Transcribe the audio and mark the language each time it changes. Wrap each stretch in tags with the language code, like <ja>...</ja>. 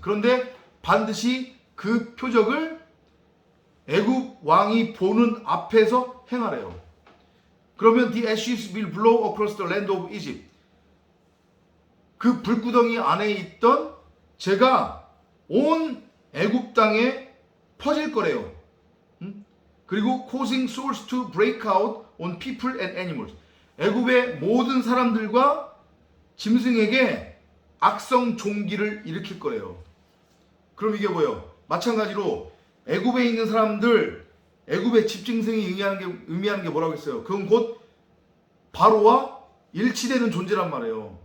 <ko>그런데 반드시 그 표적을 애굽 왕이 보는 앞에서 행하래요.</ko> <en>그러면 the ashes will blow across the land of Egypt.</en> <ko>그 불구덩이 안에 있던 재가 온 애굽 땅에 퍼질 거래요.</ko> <en>그리고 causing swords to break out on people and animals.</en> <ko>애굽의 모든 사람들과 짐승에게 악성 종기를 일으킬 거래요. 그럼 이게 뭐예요? 마찬가지로 애굽에 있는 사람들, 애굽의 집짐승이 의미하는 게 뭐라고 했어요? 그건 곧 바로와 일치되는 존재란 말이에요.</ko>